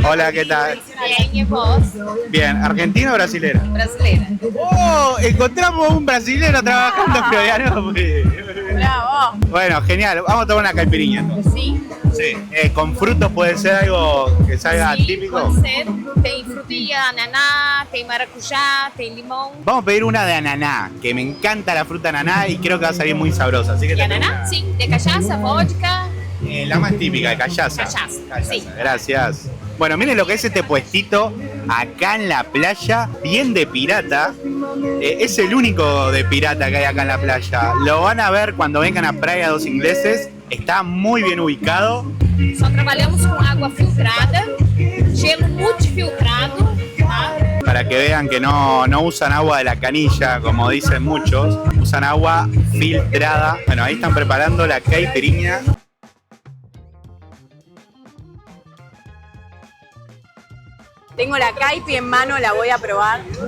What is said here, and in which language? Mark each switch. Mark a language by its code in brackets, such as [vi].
[es] Hola, ¿qué tal? Bien, ¿y vos? Bien, ¿argentina o brasilera? Brasilera. ¡Oh! Encontramos un brasilero trabajando en Florianópolis. Bravo. Bueno, genial, vamos a tomar una caipiriña entonces. Sí. Sí, con frutos puede ser algo que salga típico. [pt] Pode ser. Tem frutilla, ananá, tem maracujá, tem limão. [es] Vamos a pedir una de ananá, que me encanta la fruta ananá y creo que va a salir muy sabrosa. Así que [pt] De ananá? Sim. De cachaça, vodka. [es] la más típica, de callaza. Cachaza, sí. Gracias. Bueno, miren lo que es este puestito acá en la playa, bien de pirata. Es el único de pirata que hay acá en la playa. Lo van a ver cuando vengan a Praia dos Ingleses. Está muy bien ubicado. [pt] Só trabalhamos com água filtrada, gelo multifiltrado, tá? [es] Para que vean que no usan agua de la canilla, como dicen muchos. Usan agua filtrada. Bueno, ahí están preparando la caipirinha. Tengo la caipi en mano, la voy a probar.